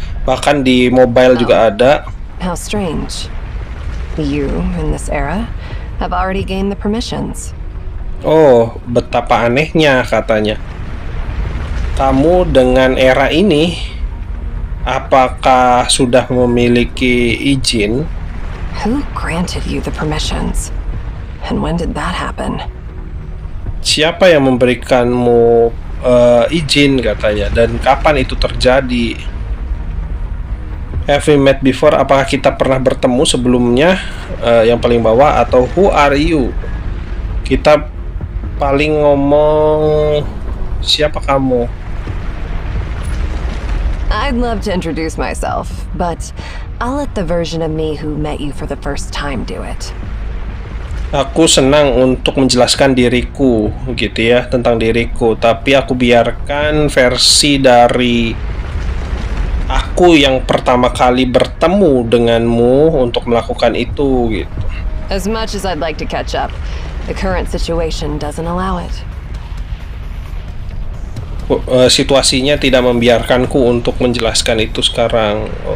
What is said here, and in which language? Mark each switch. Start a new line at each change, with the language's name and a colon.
Indonesian: Bahkan di mobile juga ada.
English: How strange. You, in this era, have already gained the permissions.
Indonesian: Oh, betapa anehnya, katanya. Kamu dengan era ini, apakah sudah memiliki izin?
English: Who granted you the permissions? And when did that happen?
Indonesian: Siapa yang memberikanmu izin, katanya, dan kapan itu terjadi?
English: Have we met before?
Indonesian: Apakah kita pernah bertemu sebelumnya? Yang paling bawah, atau
English: who are you?
Indonesian: Kita paling ngomong, siapa kamu?
English: I'd love to introduce myself, but I'll let the version of me who met you for the first time do it.
Indonesian: Aku senang untuk menjelaskan diriku, gitu ya, tentang diriku. Tapi aku biarkan versi dari aku yang pertama kali bertemu denganmu untuk melakukan itu, gitu.
English: As much as I'd like to catch up, the current situation doesn't allow it.
Indonesian: Situasinya tidak membiarkanku untuk menjelaskan itu sekarang.